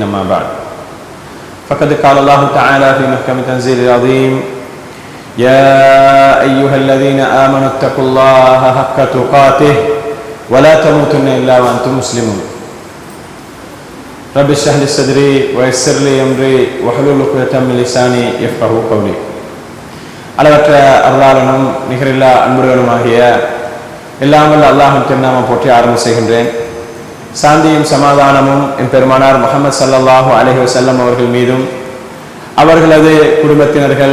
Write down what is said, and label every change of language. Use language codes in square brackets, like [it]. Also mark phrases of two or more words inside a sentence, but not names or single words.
[ar] أما بعد، فقد قال الله تعالى في محكم تنزيل العظيم: يا أيها الذين آمنوا اتقوا الله حق تقاته ولا تموتن إلا وأنتم مسلمون. رب اشرح لي صدري ويسر لي أمري واحلل عقدة من لساني يفقهوا قولي. [ta] அளவற்ற அருளாளனும் நிகரில்லா அன்புடனுமாகிய எல்லாம் வல்ல அல்லாஹ்வின் திருநாமம் போற்றி ஆரம்பம் செய்கின்றேன். சாந்தியும் சமாதானமும் என் பெருமானார் முஹம்மது [ar] صلى الله عليه وسلم [ta] அவர்கள் மீதும் அவர்களது குடும்பத்தினர்கள்,